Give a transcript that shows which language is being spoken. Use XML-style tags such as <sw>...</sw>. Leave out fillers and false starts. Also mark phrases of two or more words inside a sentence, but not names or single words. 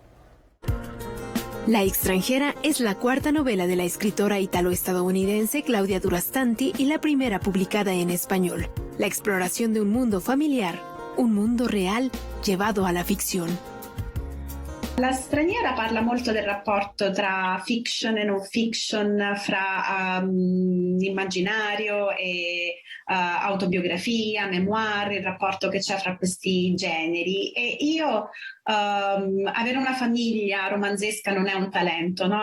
<es>La extranjera es la cuarta novela de la escritora italo-estadounidense Claudia Durastanti y la primera publicada en español. La exploración de un mundo familiar, un mundo real llevado a la ficción.</es> <it>La straniera parla molto del rapporto tra fiction e non fiction, fra immaginario e autobiografia, memoir, il rapporto che c'è fra questi generi. E io avere una famiglia romanzesca non è un talento, no?</it>